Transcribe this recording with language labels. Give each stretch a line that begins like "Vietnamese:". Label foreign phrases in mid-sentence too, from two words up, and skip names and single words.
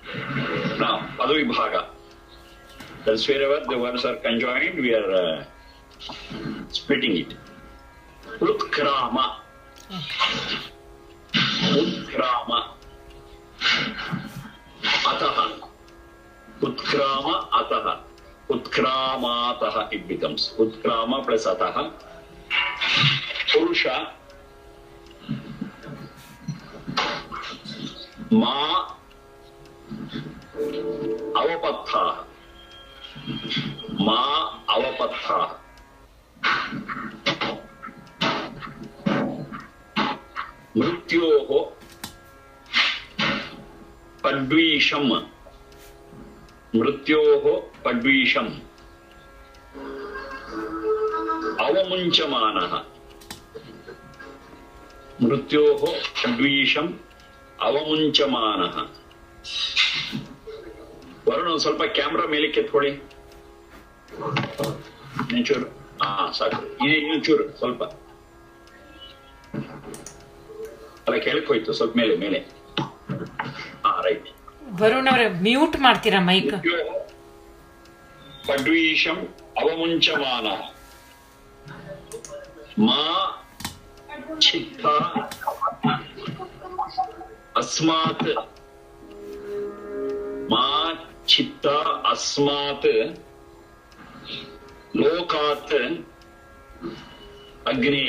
English: Now, Padavibhaga. That's wherever the words are conjoined, we are splitting it.
Sanskrit: उत्क्रम। उत्क्रम. अतः। उत्क्रम अतः.
English: Utkramataha it becomes. Utkrama plus ataha.
Sanskrit: Purusha. मा अवपत. मा अवपत। मृत्योः पड्वीशम्. मृत्योः पड्वीशम्। अवमुञ्चमानः. मृत्योः पड्वीशम्. ಅವಮುಂಚಮಾನಃ.
Kannada: ವರುಣ ಒಂದು ಸ್ವಲ್ಪ ಕ್ಯಾಮ್ರಾ ಮೇಲೆ ಕೆತ್ಕೊಳ್ಳಿ. ಚೂರು ಸಾಕು. ಚೂರು ಸ್ವಲ್ಪ ಅಲ್ಲ ಕೆಳಕ್ಕೆ ಹೋಯ್ತು, ಸ್ವಲ್ಪ ಮೇಲೆ ಮೇಲೆ. ರೈಟ್. ವರುಣ್ ಅವರೇ ಮ್ಯೂಟ್ ಮಾಡ್ತೀರಾ ಮೈಕ್?
Sanskrit: पड्वीशं अवमुञ्चमानः मा चित्त अस्मात् मा चित्त अस्मात् लोकात् अग्नेः.